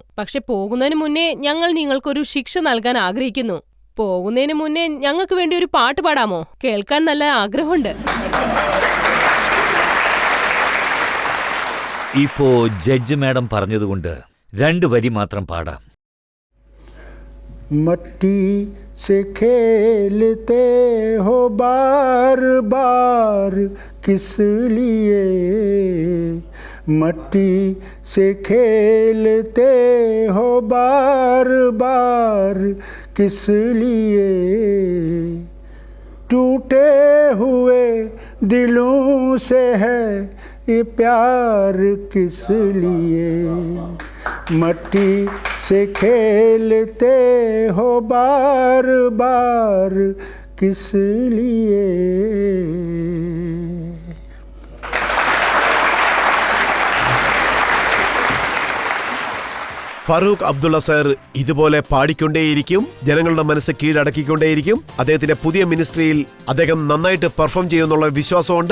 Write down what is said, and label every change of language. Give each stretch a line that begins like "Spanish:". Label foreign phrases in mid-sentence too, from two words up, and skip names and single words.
Malayalam: പക്ഷെ പോകുന്നതിന് മുന്നേ ഞങ്ങൾ നിങ്ങൾക്കൊരു ശിക്ഷ നൽകാൻ ആഗ്രഹിക്കുന്നു. പോകുന്നതിന് മുന്നേ ഞങ്ങൾക്ക് വേണ്ടി ഒരു പാട്ട് പാടാമോ? കേൾക്കാൻ നല്ല ആഗ്രഹമുണ്ട്. ഇപ്പോ ജഡ്ജ് മാഡം പറഞ്ഞതുകൊണ്ട് 2 വരി മാത്രം പാടാം.
Hindi: मट्टी से खेलते हो बार बार किस लिए, मट्टी से खेलते हो बार बार किस लिए, टूटे हुए दिलों से है ये प्यार किस लिए, मट्टी से खेलते हो बार बार किस लिए.
Malayalam: ഫറൂഖ് അബ്ദുള്ള സർ ഇതുപോലെ പാടിക്കൊണ്ടേയിരിക്കും, ജനങ്ങളുടെ മനസ്സ് കീഴടക്കിക്കൊണ്ടേയിരിക്കും. അദ്ദേഹത്തിന്റെ പുതിയ മിനിസ്ട്രിയിൽ അദ്ദേഹം നന്നായിട്ട് പെർഫോം ചെയ്യുമെന്നുള്ള വിശ്വാസമുണ്ട്.